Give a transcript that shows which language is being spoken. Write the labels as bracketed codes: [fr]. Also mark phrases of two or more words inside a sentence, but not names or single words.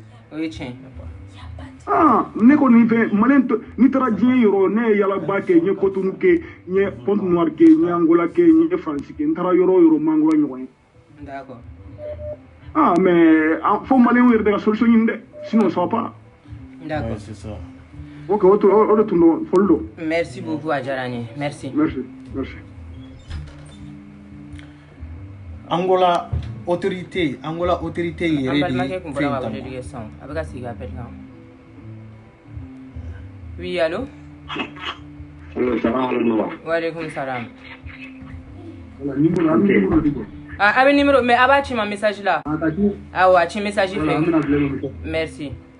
[bm] o ye tiɲɛ ne kɔni fɛ maliyɛn n'i taara diɲɛ yɔrɔ ne ye yalaba kɛ n ye Cotonou kɛ n ye Pointe Noire kɛ n ye Angola kɛ n ye Faransi kɛ n taara yɔrɔ o yɔrɔ ma Angola ɲɔgɔn ye mais fo maliyɛnw yɛrɛ de ka solution ɲini dɛ sinon [fr] ça va pas d'accord c'est ça [bm] ok o de tun don foli don [fr] merci beaucoup [bm] a diyara n ye merci Angola autorité yɛrɛ an balimakɛ kun bɔra ka wele sisan a bɛ ka sigi appel kan [fr] oui allô [ar] wa alaikum salam [bm] a bɛ numéro mais a b'a ci ma message la awɔ a ci message fɛ merci